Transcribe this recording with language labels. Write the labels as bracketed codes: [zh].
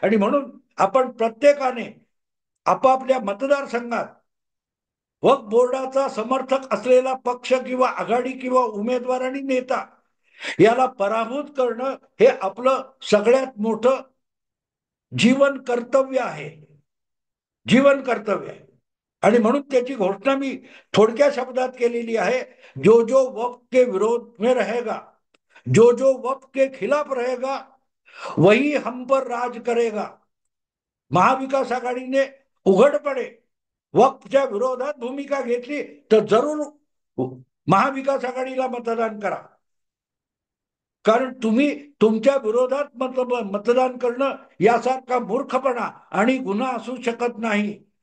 [mr] आणि म्हणून आपण प्रत्येकाने आपापल्या मतदारसंघात वक्फ बोर्डाचा समर्थक असलेला पक्ष किंवा आघाडी किंवा उमेदवार आणि नेता याला पराभूत करणं हे आपलं सगळ्यात मोठं जीवन कर्तव्य आहे. जीवन कर्तव्य आहे. आणि म्हणून त्याची घोषणा मी थोडक्या शब्दात केलेली आहे. [hi] जो जो वक्फ के विरोध में रहेगा, जो जो वक्फ के खिलाफ रहेगा, वही हम पर राज करेगा. [mr] महाविकास आघाडीने उघडपणे वक्फच्या विरोधात भूमिका घेतली तर जरूर महाविकास आघाडीला मतदान करा. कारण तुम्ही तुमच्या विरोधात मतदान करणं यासारखा मूर्खपणा आणि गुन्हा असू शकत नाही.